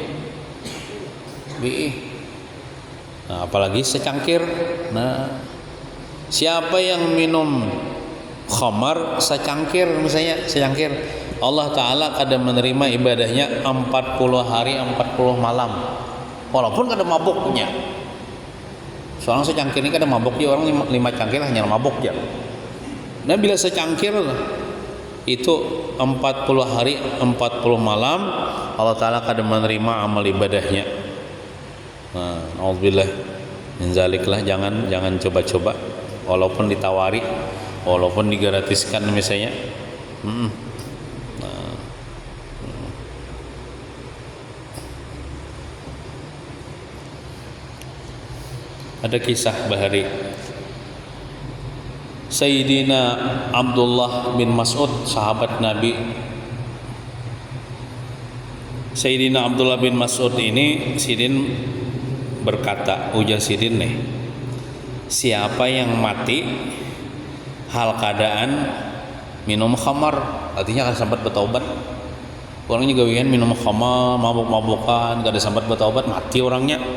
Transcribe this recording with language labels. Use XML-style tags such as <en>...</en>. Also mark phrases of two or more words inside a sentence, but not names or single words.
<id>Nah, apalagi secangkir. Nah, siapa yang minum khamar secangkir, misalnya secangkir, Allah Ta'ala kadang menerima ibadahnya 40 hari 40 malam.</id> <bjn>Walaupun kada mabuknya. Soalnya secangkir ini kada mabuk ya, orang 5 cangkir hanya mabuk ya. Nah, bila secangkir itu 40 hari 40 malam Allah Ta'ala kada menerima amal ibadahnya.</bjn> <id>Nah,</id> <ar>أعوذ بالله من ذلك</ar> <id>lah, jangan coba-coba walaupun ditawari, walaupun digratiskan misalnya.</id> <bjn>Ada kisah bahari Sayyidina Abdullah bin Mas'ud, sahabat Nabi. Sayyidina Abdullah bin Mas'ud ini sidin berkata, ujar sidin nih, siapa yang mati hal keadaan minum khamar, artinya kan sambat bertaubat. Orang juga minum khamar, mabuk-mabukan, gak ada sambat bertaubat, mati orangnya.</bjn>